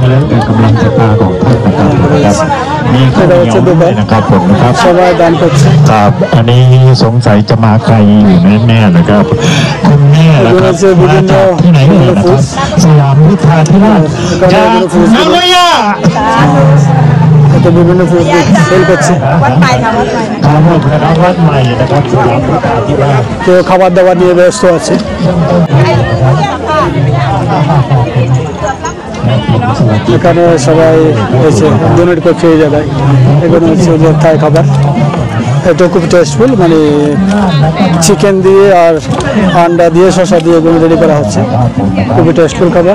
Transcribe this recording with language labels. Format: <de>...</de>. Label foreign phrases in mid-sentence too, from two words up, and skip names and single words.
<bn>এটা হচ্ছে দোকান, সবাই দান করছে।</bn> <th>ครับ อันนี้สงสัยจะมาไกลอยู่แน่ๆนะครับคุณแม่นะครับมาจากที่ไหนนะครับสยามพุทธาธิราชจากนาโกย่า</th> <bn>এটা বিভিন্ন</bn> <en>food sell</en> <bn>করছে।</bn> <th>วัดใหม่นะครับสยามพุทธาธิราช</th> <bn>তো খাবার দাবার নিয়ে ব্যস্ত আছে। এখানে সবাই এসে ডোনেট করছে এই জায়গায়। এখানে হচ্ছে ওদের থাই খাবার, এটা খুব টেস্টফুল, মানে চিকেন দিয়ে আর আন্ডা দিয়ে শসা দিয়ে এগুলো রেডি করা হচ্ছে, খুবই টেস্টফুল খাবার।</bn>